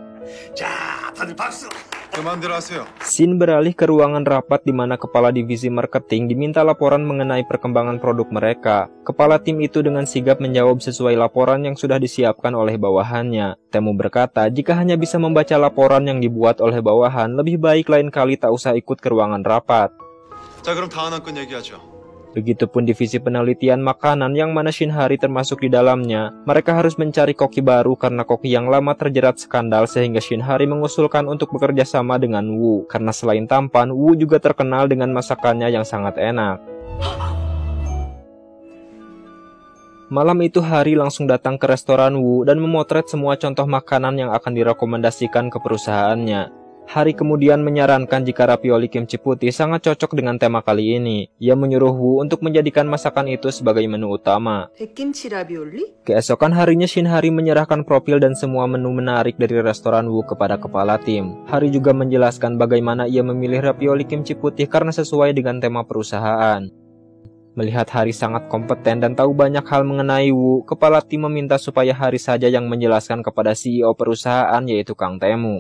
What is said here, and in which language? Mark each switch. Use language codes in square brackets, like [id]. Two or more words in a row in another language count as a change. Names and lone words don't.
[id] Scene beralih ke ruangan rapat di mana kepala divisi marketing diminta laporan mengenai perkembangan produk mereka. Kepala tim itu dengan sigap menjawab sesuai laporan yang sudah disiapkan oleh bawahannya. Taemu berkata jika hanya bisa membaca laporan yang dibuat oleh bawahan, lebih baik lain kali tak usah ikut ke ruangan rapat. [ko] 자, 그럼 다음 건 얘기하죠. [id] Begitupun divisi penelitian makanan yang mana Shinhari termasuk di dalamnya. Mereka harus mencari koki baru karena koki yang lama terjerat skandal sehingga Shinhari mengusulkan untuk bekerja sama dengan Wu. Karena selain tampan, Wu juga terkenal dengan masakannya yang sangat enak. Malam itu Hari langsung datang ke restoran Wu dan memotret semua contoh makanan yang akan direkomendasikan ke perusahaannya. Hari kemudian menyarankan jika ravioli kimchi putih sangat cocok dengan tema kali ini. Ia menyuruh Wu untuk menjadikan masakan itu sebagai menu utama. [ko] 백김치 라비올리? [id] Keesokan harinya Shinhari menyerahkan profil dan semua menu menarik dari restoran Wu kepada kepala tim. Hari juga menjelaskan bagaimana ia memilih ravioli kimchi putih karena sesuai dengan tema perusahaan. Melihat Hari sangat kompeten dan tahu banyak hal mengenai Wu, kepala tim meminta supaya Hari saja yang menjelaskan kepada CEO perusahaan yaitu Kang Taemu.